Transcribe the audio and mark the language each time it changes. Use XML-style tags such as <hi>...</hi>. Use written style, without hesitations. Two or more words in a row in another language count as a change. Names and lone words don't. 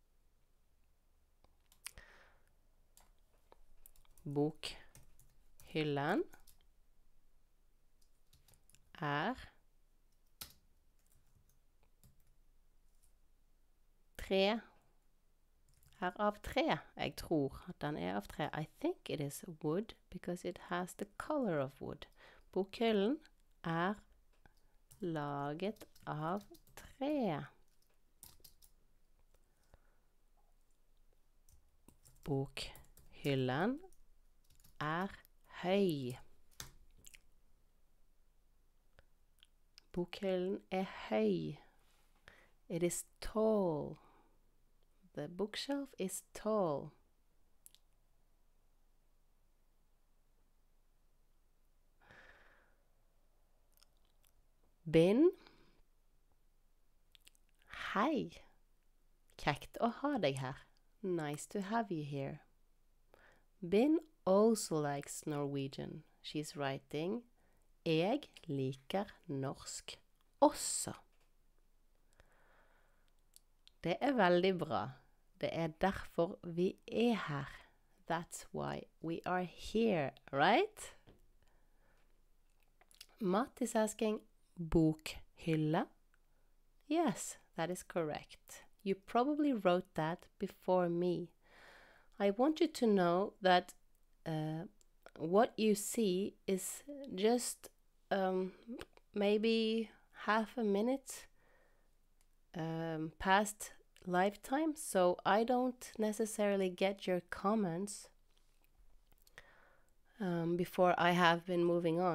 <no>Bokhyllen tre. Av tre. Jeg tror at den av tre.</no> <en>I think it is wood because it has the color of wood.</en> <no>Bokhyllen laget av tre. Bokhyllen høy. Bokhyllen høy.</no> <en>It is tall. The bookshelf is tall. Bind.</en> <no>Hei. Kjekt å ha deg her.</no> <en>Nice to have you here. Bin also likes Norwegian. She's writing,</en> <no>jeg liker norsk også. Det er veldig bra. Det er derfor vi er her.</no> <en>That's why we are here, right? Matt is asking, bokhylle? Yes, that is correct. You probably wrote that before me. I want you to know that what you see is just maybe half a minute past lifetime, so I don't necessarily get your comments before I have been moving on.</en>